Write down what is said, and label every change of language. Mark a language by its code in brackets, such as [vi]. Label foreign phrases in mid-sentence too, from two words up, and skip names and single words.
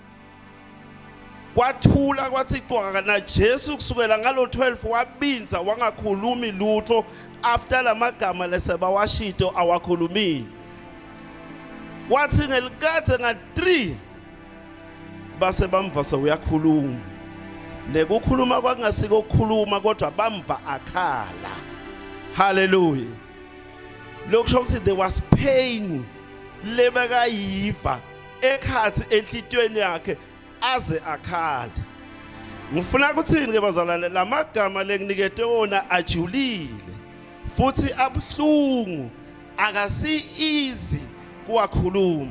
[ss] Kwathula kwathi cwaka na Jesu kusukela ngalo 12 wabinza wangakhulumi lutho after lamagama leseba washito awakhulumile. Wathi ngelikade nga3 base bamva soyakhuluma. Lekukhuluma kwangasiko ukukhuluma kodwa bamva akhala. Hallelujah. Lokusho ukuthi [en] there was pain [ss] lebekayiva ekhathi enhlitweni yakhe aze akhala. Ngifuna ukuthini ke bazalwane lamagama lenginikete wona ajulile futhi abhlungu akasi easy kuwakhuluma.